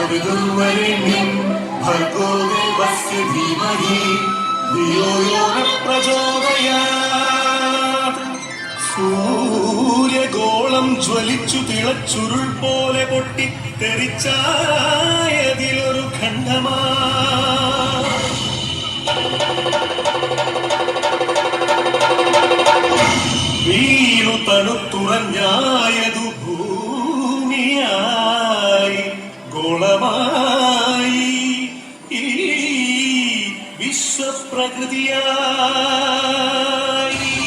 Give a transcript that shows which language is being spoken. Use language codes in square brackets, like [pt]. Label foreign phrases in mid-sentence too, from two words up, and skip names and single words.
[sa] मरुदुर्वरेण्यं भर्गो देवस्य धीमहि धियो यो न प्रचोदयात्. [ml] സൂര്യഗോളം ജ്വലിച്ചു തിളച്ചുരുൾ പോലെ പൊട്ടി തെറിച്ചായതിലൊരു ഖണ്ഡമാ വീണു തണുത്തുറഞ്ഞായതു ഭൂമിയായി ഗോളമായി ഈ വിശ്വപ്രകൃതിയായി.